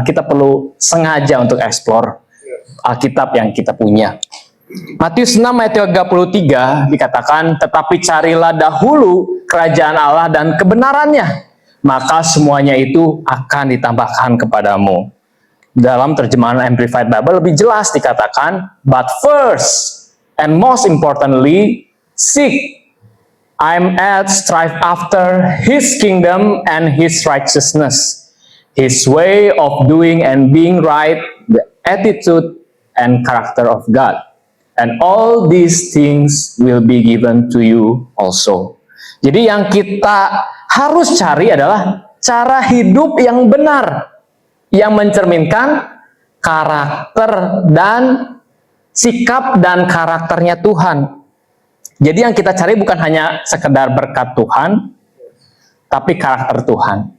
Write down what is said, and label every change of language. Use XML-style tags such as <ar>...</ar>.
<id>Kita perlu sengaja untuk explore Alkitab yang kita punya. Matius 6 ayat 33 dikatakan, tetapi carilah dahulu kerajaan Allah dan kebenarannya, maka semuanya itu akan ditambahkan kepadamu. Dalam terjemahan Amplified Bible lebih jelas dikatakan,</id> <en>but first and most importantly, seek, strive after His kingdom and His righteousness, His way of doing and being right, the attitude and character of God. And all these things will be given to you also.</en> <id>Jadi yang kita harus cari adalah cara hidup yang benar, yang mencerminkan karakter dan sikap dan karakternya Tuhan. Jadi yang kita cari bukan hanya sekedar berkat Tuhan, tapi karakter Tuhan.</id>